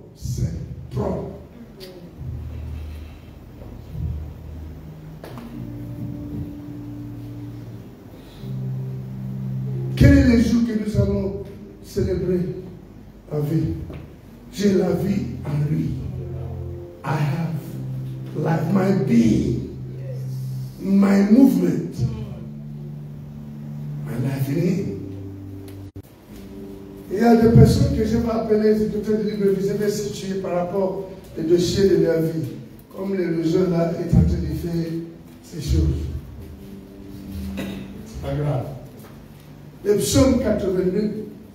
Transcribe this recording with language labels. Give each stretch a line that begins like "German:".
French: C'est propre. Quel est le jour que nous allons célébrer la vie? J'ai la vie en lui.
English: I have like my being, my movement, my life in him.
French: Il y a des personnes que je vais appeler les écouteurs de libre vie, je vais situer par rapport aux dossiers de leur vie. Comme le jeune là est en train de faire ces choses. Pas grave. Le psaume 82.